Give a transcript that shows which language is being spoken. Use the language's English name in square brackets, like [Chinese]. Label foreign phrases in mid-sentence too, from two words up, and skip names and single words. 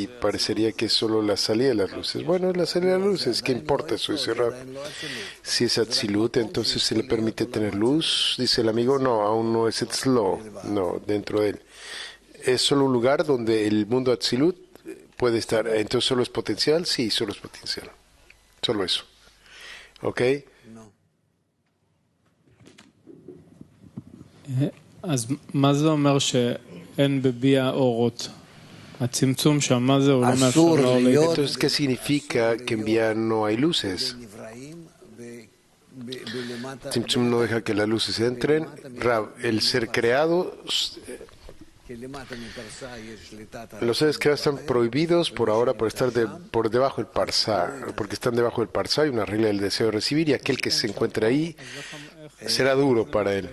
[Spanish] Parecería que es solo la salida de las luces. Bueno, la salida de las luces, ¿qué importa eso? Dice Rab. Si es Atzilut, entonces se le permite tener luz. Dice el amigo, no, aún no es Etzlo, no, dentro de él. Es solo un lugar donde el mundo Atzilut puede estar. Entonces, ¿solo es potencial? Sí, solo es potencial. Solo eso. ¿Ok? [Hebrew] אז מה זה אומר שאין בביע אורות? הצמצום שם, מה זה? הוא לא מאפשר לאור להתגלות. [Spanish] Entonces, ¿qué significa que en Bia no hay luces? Tzimtzum no deja que las luces entren. Rab, el ser creado, los seres creados están prohibidos por ahora por estar por debajo del Parsá, porque están debajo del Parsá, hay una regla del deseo de recibir y aquel que se encuentre ahí será duro para él.